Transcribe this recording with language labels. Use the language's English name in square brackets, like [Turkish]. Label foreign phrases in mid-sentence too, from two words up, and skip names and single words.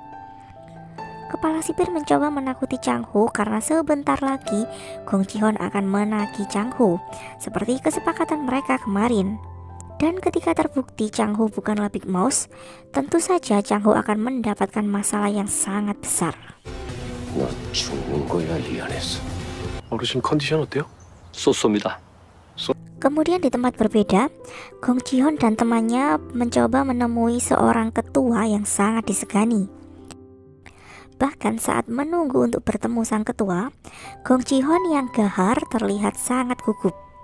[Indonesian] Kepala sipir mencoba menakuti Chang Ho karena sebentar lagi Gong Ji-hoon akan menagih Chang Ho, seperti kesepakatan mereka kemarin. Dan ketika terbukti Chang Ho bukanlah Big Mouse, tentu saja Chang Ho akan mendapatkan masalah yang sangat besar. [Korean] 너 죽는 거야 이 안에서. 어르신 컨디션 어때요? 쏘쏘입니다. [Indonesian] Kemudian di tempat berbeda, Gong Ji-hoon dan temannya mencoba menemui seorang ketua yang sangat disegani. Bahkan saat menunggu untuk bertemu sang ketua, Gong Ji-hoon yang gahar terlihat sangat gugup.